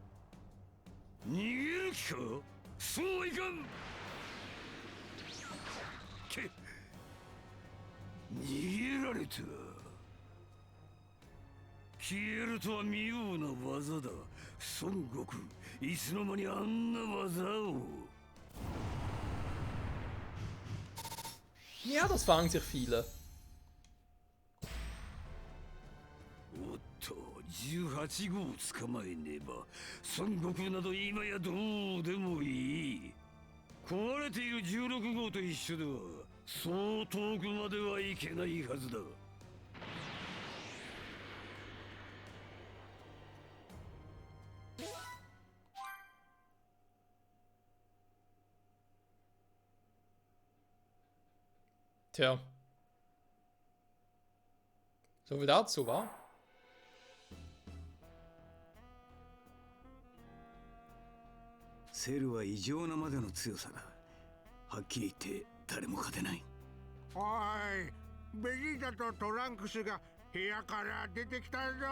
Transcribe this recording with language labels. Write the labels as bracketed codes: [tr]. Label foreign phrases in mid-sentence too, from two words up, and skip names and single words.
[ja] 逃げる気か？そうはいかん。逃げられた。消えるとは妙な技だ。孫悟空、いつの間にあんな技を。 [de] Ja, das fragen sich viele. [ja] おっと、18号を捕まえねば孫悟空など今やどうでもいい。壊れている16号と一緒ではそう遠くまではいけないはずだ。 [de] Tja. So viel dazu, wa? [ja] セルは異常なまでの強さだ。はっきり言って誰も勝てない。おい、ベジータとトランクスが部屋から出てきたぞ。